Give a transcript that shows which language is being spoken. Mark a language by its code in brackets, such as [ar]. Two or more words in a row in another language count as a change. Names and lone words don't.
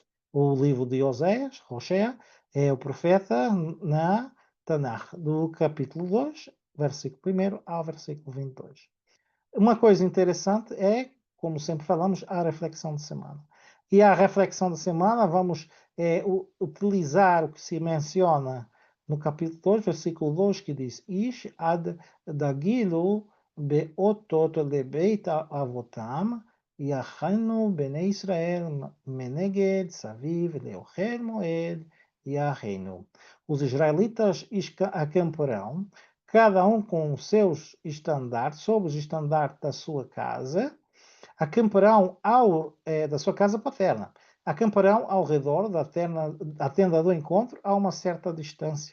[pt] O livro de Oséias, Roshea, é o profeta na Tanakh, do capítulo 2, versículo 1 ao versículo 22. Uma coisa interessante é, como sempre falamos, a reflexão de semana. E a reflexão de semana vamos utilizar o que se menciona no capítulo 2, versículo 2, que diz: [he] איש על דגלו באותות לבית אבותם יחנו בני ישראל מנגד סביב לאהל מועד יחנו. [pt] Os israelitas acamparão, cada um com os seus estandartes, sob os estandartes da sua casa, acamparão da sua casa paterna, acamparão ao redor da tenda do encontro a uma certa distância.